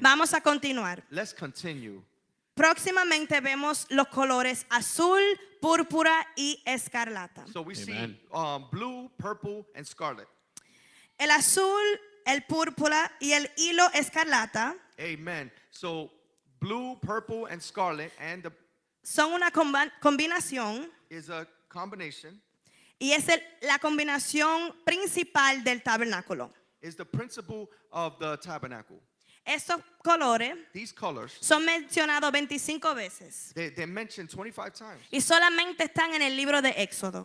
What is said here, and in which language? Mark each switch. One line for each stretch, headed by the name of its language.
Spanish: Vamos a continuar.
English: Let's continue.
Spanish: Próximamente vemos los colores azul, púrpura y escarlata.
English: So we see Amen. Blue, purple, and scarlet.
Spanish: El azul, el púrpura y el hilo escarlata
English: Amen. So blue, purple, and scarlet, and the
Spanish: son una combinación
English: is a combination,
Spanish: y es la combinación principal del tabernáculo.
English: is the principle of the tabernacle.
Spanish: Estos colores
English: These colors,
Spanish: son mencionados 25 veces
English: they're mentioned 25 times,
Spanish: y solamente están en el libro de Éxodo.